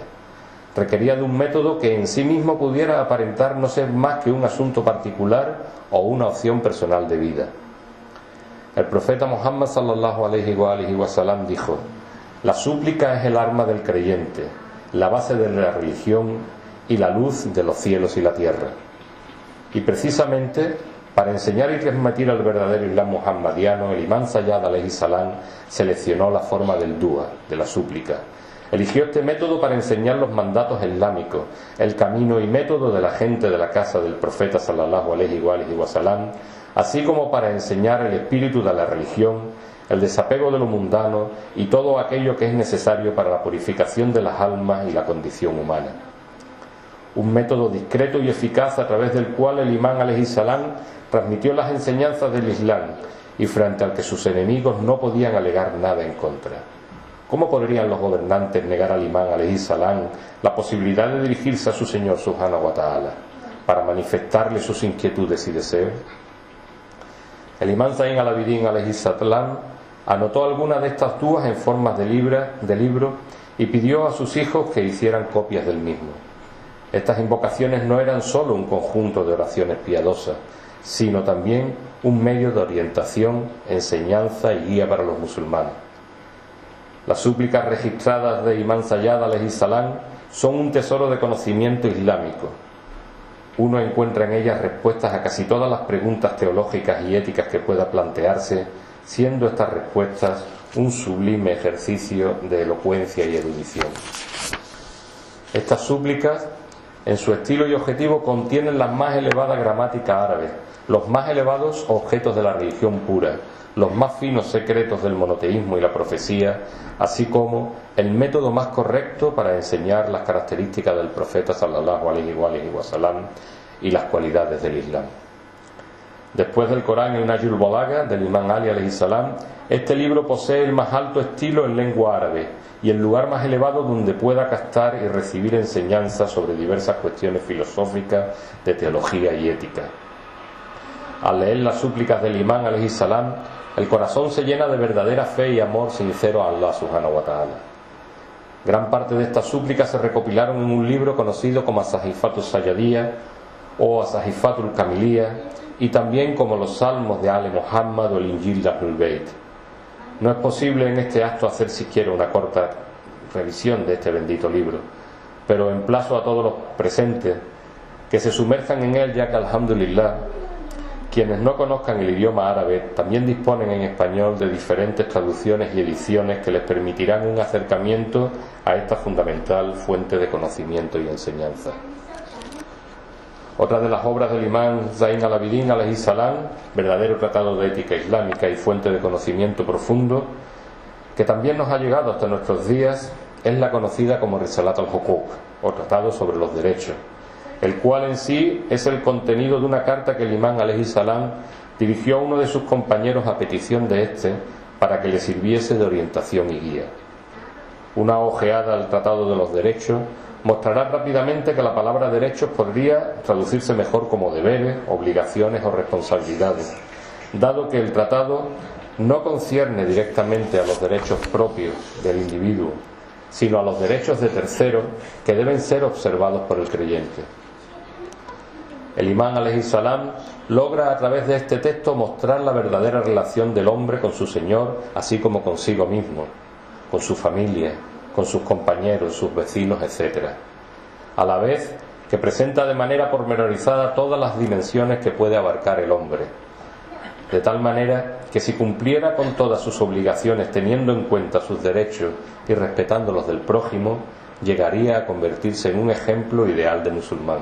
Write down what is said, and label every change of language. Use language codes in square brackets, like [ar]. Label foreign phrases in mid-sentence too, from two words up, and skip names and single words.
[es] Requería de un método que en sí mismo pudiera aparentar no ser más que un asunto particular o una opción personal de vida. El profeta Muhammad [ar] صلى الله عليه وسلم [es] dijo: la súplica es el arma del creyente, la base de la religión y la luz de los cielos y la tierra. Y precisamente para enseñar y transmitir el verdadero Islam muhammadiano, el Imán Zayyad [ar] عليه السلام [es] seleccionó la forma del dua, de la súplica. Eligió este método para enseñar los mandatos islámicos, el camino y método de la gente de la casa del profeta [ar] صلى الله عليه وسلم, [es] así como para enseñar el espíritu de la religión, el desapego de lo mundano y todo aquello que es necesario para la purificación de las almas y la condición humana. Un método discreto y eficaz a través del cual el Imán [ar] عليه السلام [es] transmitió las enseñanzas del Islam y frente al que sus enemigos no podían alegar nada en contra. ¿Cómo podrían los gobernantes negar al Imán [ar] عليه السلام [es] la posibilidad de dirigirse a su Señor [ar] سبحانه وتعالى [es] para manifestarle sus inquietudes y deseos? El Imán Zain al-Abidin [ar] عليه السلام [es] anotó algunas de estas duas en formas de libro y pidió a sus hijos que hicieran copias del mismo. Estas invocaciones no eran sólo un conjunto de oraciones piadosas, sino también un medio de orientación, enseñanza y guía para los musulmanes. Las súplicas registradas de Imán Zayyad [ar] عليه السلام [es] son un tesoro de conocimiento islámico. Uno encuentra en ellas respuestas a casi todas las preguntas teológicas y éticas que pueda plantearse, siendo estas respuestas un sublime ejercicio de elocuencia y erudición. Estas súplicas, en su estilo y objetivo, contienen la más elevada gramática árabe, los más elevados objetos de la religión pura, los más finos secretos del monoteísmo y la profecía, así como el método más correcto para enseñar las características del profeta [ar] صلى الله عليه وسلم [es] y las cualidades del Islam. Después del Corán y el Nahjul Balagha del Imán Ali [ar] عليه السلام, [es] este libro posee el más alto estilo en lengua árabe y el lugar más elevado donde pueda captar y recibir enseñanzas sobre diversas cuestiones filosóficas, de teología y ética. Al leer las súplicas del Imán [ar] عليه السلام, [es] el corazón se llena de verdadera fe y amor sincero a Allah [ar] سبحانه وتعالى. [es] Gran parte de estas súplicas se recopilaron en un libro conocido como As-Sahifatul Sayyadiyya o As-Sahifatul Kamiliyya, y también como los Salmos de Ale Muhammad o el Injil de Ahlul Bayt. No es posible en este acto hacer siquiera una corta revisión de este bendito libro, pero emplazo a todos los presentes que se sumerjan en él, ya que alhamdulillah, Quienes no conozcan el idioma árabe también disponen en español de diferentes traducciones y ediciones que les permitirán un acercamiento a esta fundamental fuente de conocimiento y enseñanza. Otra de las obras del imán Zayn al-Abidin [ar] عليه السلام, [es] verdadero tratado de ética islámica y fuente de conocimiento profundo, que también nos ha llegado hasta nuestros días, es la conocida como Risalat al-Huquq, o Tratado sobre los Derechos, el cual en sí es el contenido de una carta que el imán [ar] عليه السلام [es] dirigió a uno de sus compañeros a petición de éste para que le sirviese de orientación y guía. Una ojeada al Tratado de los Derechos mostrará rápidamente que la palabra derechos podría traducirse mejor como deberes, obligaciones o responsabilidades, dado que el tratado no concierne directamente a los derechos propios del individuo, sino a los derechos de terceros que deben ser observados por el creyente. El imán [ar] عليه السلام [es] logra a través de este texto mostrar la verdadera relación del hombre con su Señor, así como consigo mismo, con su familia, con sus compañeros, sus vecinos, etc. A la vez que presenta de manera pormenorizada todas las dimensiones que puede abarcar el hombre, de tal manera que si cumpliera con todas sus obligaciones teniendo en cuenta sus derechos y respetando los del prójimo, llegaría a convertirse en un ejemplo ideal de musulmán.